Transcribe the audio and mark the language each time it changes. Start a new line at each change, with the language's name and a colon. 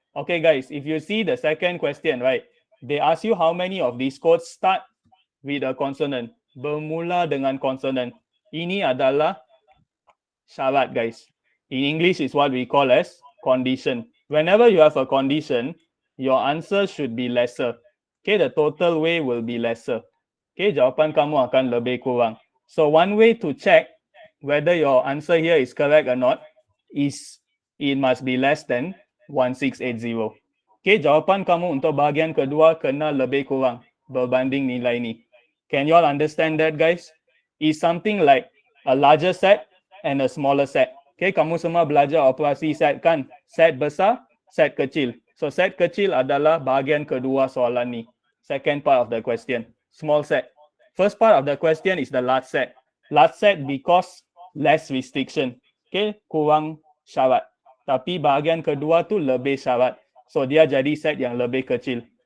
English: Okay guys, if you see the second question, right, they ask you how many of these codes start with a consonant,
Malay: bermula dengan consonant. Ini adalah syarat guys.
English: In English is what we call as condition. Whenever you have a condition, your answer should be lesser. Okay, the total way will be lesser.
Malay: Okay, jawapan kamu akan lebih kurang.
English: So one way to check whether your answer here is correct or not is it must be less than 1680.
Malay: Okay, jawapan kamu untuk bahagian kedua kena lebih kurang berbanding nilai ni.
English: Can you all understand that guys? It's something like a larger set and a smaller set.
Malay: Okay, kamu semua belajar operasi set kan? Set besar, set kecil. So set kecil adalah bahagian kedua soalan ni.
English: Second part of the question. Small set. First part of the question is the large set. Large set because less restriction.
Malay: Okay, kurang syarat. Tapi bahagian kedua tu lebih syarat. So dia jadi set yang lebih kecil.